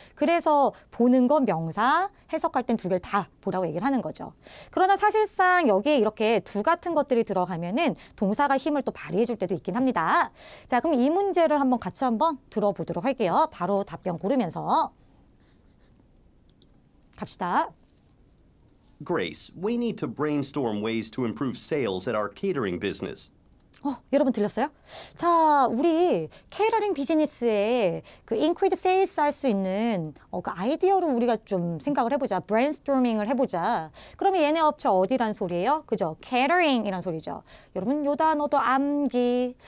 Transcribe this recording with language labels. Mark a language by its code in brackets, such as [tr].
[ko] 그래서 보는 건 명사, 해석할 땐 두 개를 다 보라고 얘기를 하는 거죠. 그러나 사실상 여기에 이렇게 두 같은 것들이 들어가면은 동사가 힘을 또 발휘해 줄 때도 있긴 합니다. 자, 그럼 이 문제를 한번 같이 한번 들어보도록 할게요. 바로 답변 고르면서 갑시다. [en] Grace, we need to brainstorm ways to improve sales at our catering business. [ko] 여러분 들렸어요? 자, 우리 케이터링 비즈니스에 그 increase sales 할 수 있는 그 아이디어로 우리가 좀 생각을 해보자. brainstorming을 해보자. 그러면 얘네 업체 어디란 소리예요? 그죠? catering이란 소리죠. 여러분 요 단어도 암기.